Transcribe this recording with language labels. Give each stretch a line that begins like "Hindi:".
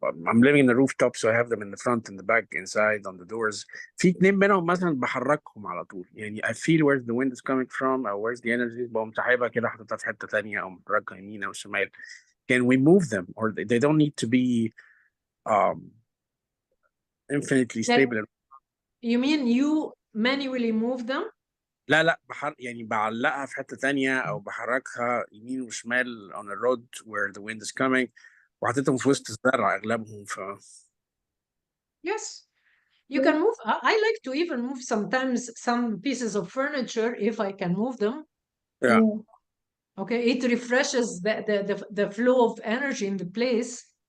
English: I'm living in the rooftop, so I have them in the front and the back, inside, on the doors.
Arabic: في اتنين منهم مثلا بحركهم على طول.
English: يعني I feel where the wind is coming from or where's the energy.
Arabic: بقوم ساحبها كده حاططها في حتة تانية أو محركها يمين أو شمال.
English: Can we move them, or they don't need to be infinitely stable? You mean you manually move them?
Arabic: لا يعني بعلقها في حتة تانية أو بحركها يمين وشمال
English: on a road where the wind is coming
Arabic: وحطيتهم في وسط الزرع أغلبهم
English: Yes. You can move. I like to even move sometimes some pieces of furniture if I can move them. Yeah. Okay, it refreshes the flow of energy in the place.